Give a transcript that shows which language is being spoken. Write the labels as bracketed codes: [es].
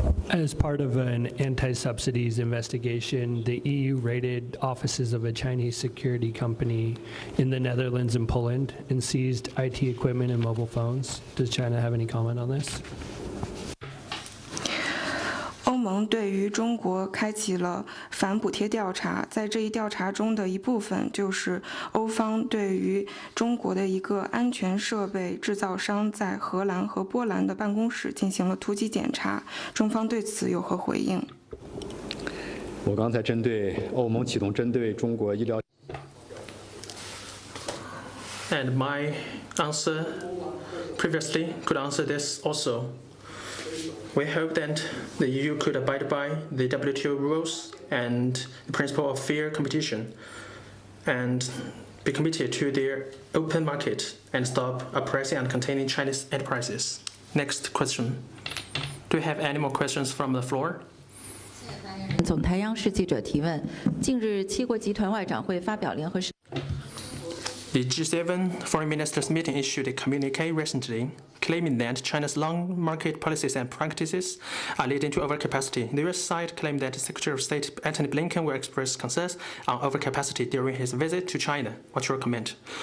[en] As part of an anti-subsidies investigation, the EU raided offices of a Chinese security company in the Netherlands and Poland and seized IT equipment and mobile phones. Does China have any comment on this? [zh] 欧盟对于中国开启了反补贴调查，在这一调查中的一部分就是欧方对于中国的一个安全设备制造商在荷兰和波兰的办公室进行了突击检查，中方对此有何回应？我刚才针对欧盟启动针对中国医疗。 [en] And my answer previously could answer this also. We hope that the EU could abide by the WTO rules and the principle of fair competition and be committed to their open market and stop oppressing and containing Chinese enterprises. Next question. Do you have any more questions from the floor? [zh] 总台央视记者提问：近日，七国集团外长会发表联合声。 [en] The G7 foreign ministers meeting issued a communique recently claiming that China's long market policies and practices are leading to overcapacity. The US side claimed that Secretary of State Antony Blinken will express concerns on overcapacity during his visit to China. What's your comment?